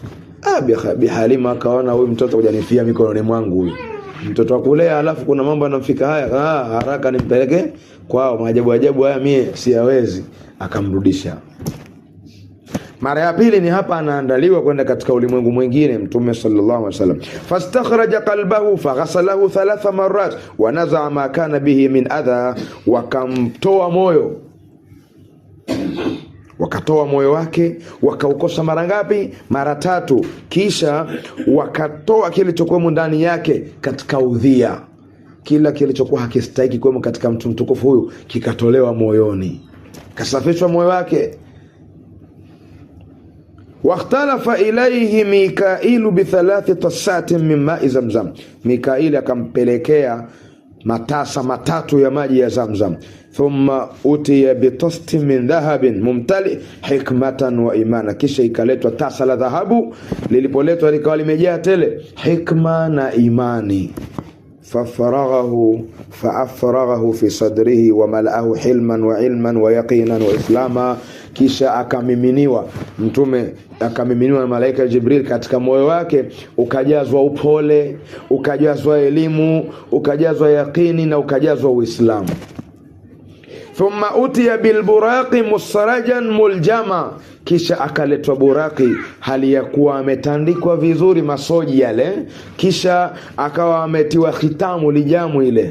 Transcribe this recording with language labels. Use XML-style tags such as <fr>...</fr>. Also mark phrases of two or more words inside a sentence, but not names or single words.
<sw>Bi Halima akaona huyu mtoto kujanifia mikononi mwangu, huyu mtoto wa kulea, alafu kuna mambo yanamfika haya, haraka nimpeleke kwao, maajabu haya mie siyawezi. Akamrudisha. Mara ya pili ni hapa anaandaliwa kwenda katika ulimwengu mwingine mtume</sw> <ar>صلى الله عليه وسلم. فاستخرج قلبه فغسله ثلاث مرات ونزع ما كان به من أذى,</ar> <sw>wakamtoa moyo, wakatoa moyo wake, wakaukosa mara ngapi? Mara 3. Kisha wakatoa kilichokuwa ndani yake katika udhia, kila kilichokuwa hakistahiki kuwa katika mtu mtukufu huyu kikatolewa moyoni, kasafishwa moyo wake.</sw> <ar>واختلف إليه ميكائيل بثلاث طستات من ماء زمزم,</ar> <sw>Mikaili akampelekea matasa 3 ya maji ya Zamzam.</sw> <ar>ثم أتي بطست من ذهب ممتلئ حكمة وإيمانا,</ar> <sw>kisha ikaletwa tasa la dhahabu, lilipoletwa likawa limejaa tele hikma na imani.</sw> <ar>فأفرغه في صدره وملأه حلما وعلما ويقينا وإسلاما,</ar> <sw>kisha akamiminiwa mtume, akamiminiwa na malaika Jibril katika moyo wake, ukajazwa upole, ukajazwa elimu, ukajazwa yaqini na ukajazwa Uislamu.</sw> <ar>ثم أتي بالبراق مسرجا ملجما,</ar> <sw>kisha akaletwa buraki hali ya kuwa ametandikwa vizuri masoji yale, kisha akawa ametiwa khitamu lijamu ile.</sw>